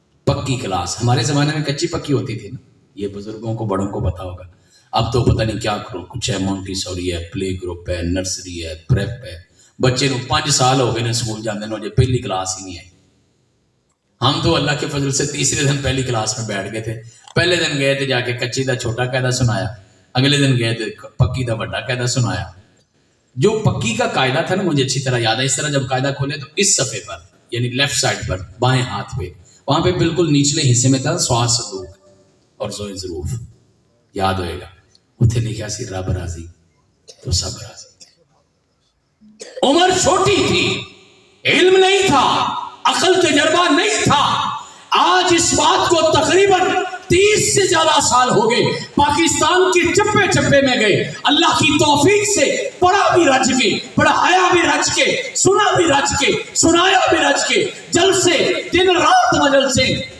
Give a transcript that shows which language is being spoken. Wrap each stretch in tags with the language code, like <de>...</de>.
<ur>پکی کلاس ہمارے زمانے میں کچی پکی ہوتی تھی نا، یہ بزرگوں کو بڑوں کو پتا ہوگا، اب تو پتہ نہیں کیا کرو، کچھ ہے مونٹی سوری ہے، پلے گروپ ہے، نرسری ہے، پریپ ہے، بچے نو 5 سال ہو گئے نے سکول جانے نو، جو پہلی کلاس ہی نہیں ہے۔ ہم تو اللہ کے فضل سے تیسرے دن پہلی کلاس میں بیٹھ گئے تھے، پہلے دن گئے تھے جا کے کچی دا چھوٹا قاعدہ سنایا، اگلے دن گئے تھے پکی کا بڑا قاعدہ سنایا. جو پکی کا قاعدہ تھا نا مجھے اچھی طرح یاد ہے. اس طرح جب قاعدہ کھولے تو اس صفحے پر یعنی لیفٹ سائڈ پر بائیں ہاتھ پہ وہاں پہ بالکل نچلے حصے میں تھا سواد صدوق اور زوئے ظروف. یاد ہوئے گا.</ur> <pa>اتنے لکھا سی رب راضی تو سب راضی.</pa> <ur>عمر چھوٹی تھی, علم نہیں تھا, عقل تجربہ نہیں تھا. آج اس بات کو تقریباً 30 سے زیادہ سال ہو گئے. پاکستان کے چپے چپے میں گئے, اللہ کی توفیق سے پڑھا بھی رچ کے, پڑھایا بھی رچ کے, سنا بھی رچ کے, سنایا بھی رچ کے, جلسے دن رات مجلسے.</ur>